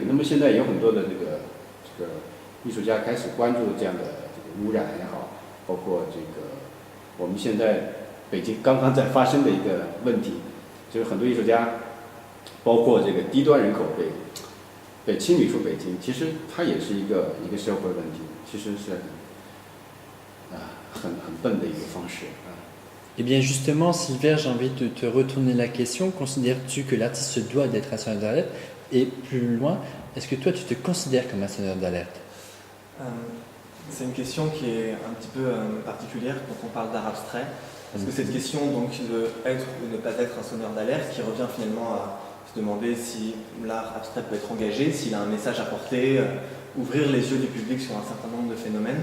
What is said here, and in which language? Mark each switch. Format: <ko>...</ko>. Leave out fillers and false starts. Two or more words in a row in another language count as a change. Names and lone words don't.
<zh>那么现在有很多的这个艺术家开始关注这样的这个污染也好，包括这个我们现在北京刚刚在发生的一个问题，就是很多艺术家，包括这个低端人口被清理出北京，其实它也是一个社会问题，其实是很笨的一个方式啊。</zh> <fr>Eh bien justement, Silver, j'ai envie de te retourner la question. Considères-tu que l'artiste se doit d'être un sonneur d'alerte? Et plus loin, est-ce que toi tu te considères comme un sonneur d'alerte? C'est une question qui est un petit peu particulière quand on parle d'art abstrait, parce que cette question donc de être ou ne pas être un sonneur d'alerte qui revient finalement à se demander si l'art abstrait peut être engagé, s'il a un message à porter, ouvrir les yeux du public sur un certain nombre de phénomènes.</fr>